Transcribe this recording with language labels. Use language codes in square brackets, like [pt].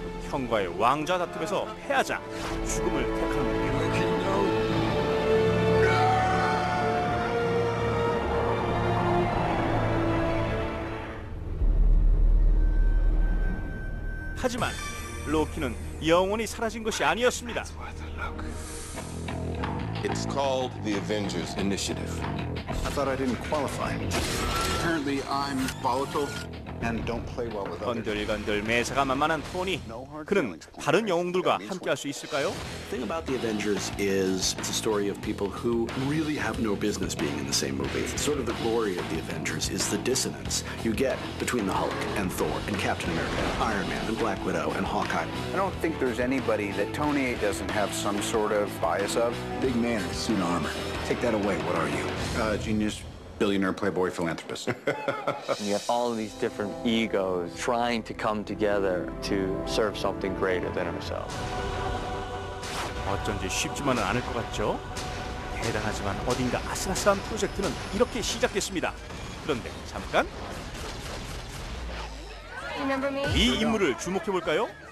[ko] 형과의 왕좌 다툼에서 패하자 죽음을 택합니다. 하지만 로키는 영원히 사라진 것이 아니었습니다. [en] It's called the Avengers Initiative. I thought I didn't qualify. Apparently I'm volatile and don't play well with others. [ko] 건들건들 매사가 만만한 토니. 그는 다른 영웅들과 함께할 수 있을까요? [en] The thing about the Avengers is it's a story of people who really have no business being in the same movie. It's sort of the glory of the Avengers is the dissonance you get between the Hulk and Thor and Captain America and Iron Man and Black Widow and Hawkeye. I don't think there's anybody that Tony doesn't have some sort of bias of. Big man in a suit of armor. Take that away. What are you? Genius, billionaire, playboy, philanthropist. You have all of these different egos trying to come together to serve something greater than ourselves. [ko] 어쩐지 쉽지만은 않을 것 같죠? 대단하지만 어딘가 아슬아슬한 프로젝트는 이렇게 시작됐습니다. 그런데 잠깐 이 인물을 주목해볼까요?